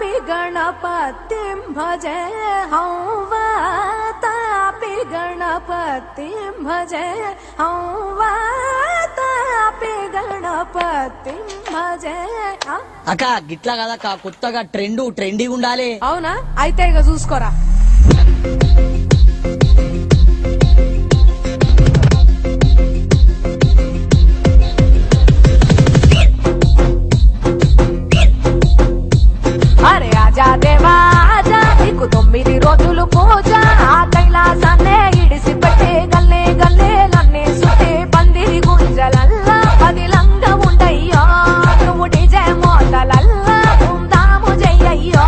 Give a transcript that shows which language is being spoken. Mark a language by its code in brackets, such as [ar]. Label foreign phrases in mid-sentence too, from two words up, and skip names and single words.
[sa] गणपतिं भजे हं वातापि गणपतिं भजे हं वातापि गणपतिं भजे. [te] అక్క గిట్లా కదక్క కొత్తగా ట్రెండీ ఉండాలి. అవునా అయితే ఇక చూసుకోరా. అరే [hi] आजा देवा आजा [te] నీకు 9 రోజులు పూజ ఆ కైలాసాన్నే ఇడిసి పెట్టి గల్లే గల్లేలన్నీ సుట్టి పందిరి గుంజలల్లా పదిలంగా ఉండయ్యో నువ్వు డిజే మోతలల్లా ధూమ్ధాము చెయ్యయ్యో.